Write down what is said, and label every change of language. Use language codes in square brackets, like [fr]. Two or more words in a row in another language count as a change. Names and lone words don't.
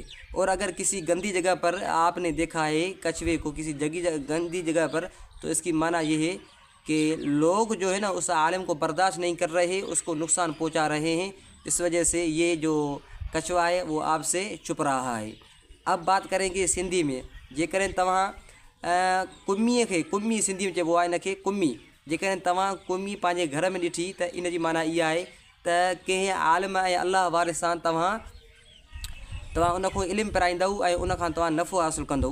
[ur] اور اگر کسی گندی جگہ پر آپ نے دیکھا ہے کچھوے کو کسی گندی جگہ پر تو اس کی معنی یہ ہے کہ لوگ جو ہے نا اس عالم کو برداشت نہیں کر رہے، اس کو نقصان پہنچا رہے ہیں، اس وجہ سے یہ جو کچھوا ہے وہ آپ سے چھپ رہا ہے. اب بات کریں گے سندھی میں. [sd] जेकॾहिं तव्हां कुमीअ खे कुमी सिंधी में चइबो आहे इनखे कुमी, जेकॾहिं तव्हां कुमी पंहिंजे घर में ॾिठी त इन जी माना इहा आहे त कंहिं आलिम ऐं अलाह वारे सां तव्हां उन खां इल्मु पिराईंदव ऐं उन खां तव्हां नफ़ो हासिलु कंदव.